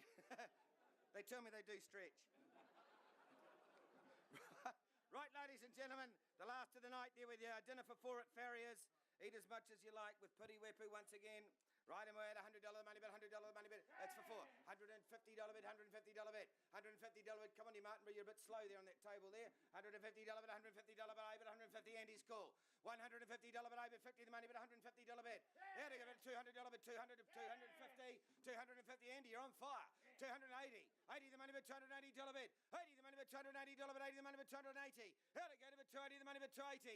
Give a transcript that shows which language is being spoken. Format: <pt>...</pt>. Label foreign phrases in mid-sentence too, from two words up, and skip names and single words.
<en>They tell me they do stretch. Right, ladies and gentlemen, the last of the night there with your dinner for 4 at Farriers. Eat as much as you like with Piri Wepu once again. Right, and we're at $100 money bet, $100 money bet. That's for 4. $150 bet, $150 bet. $150 bet. Come on, you Martin, you're a bit slow there on that table there. $150 bet, $150 bet, I bet 150, Andy's call. $150 bet, I bet 50 the money bet, $150 bet. There to go, $200 bet, 200, 250, 250, Andy, you're on fire. 280, 80 the money bet, $280 bet. 80 the money bet, $280 bet, 80 the money bet, $280. How to go to bet, 280 the money bet, 280.</en>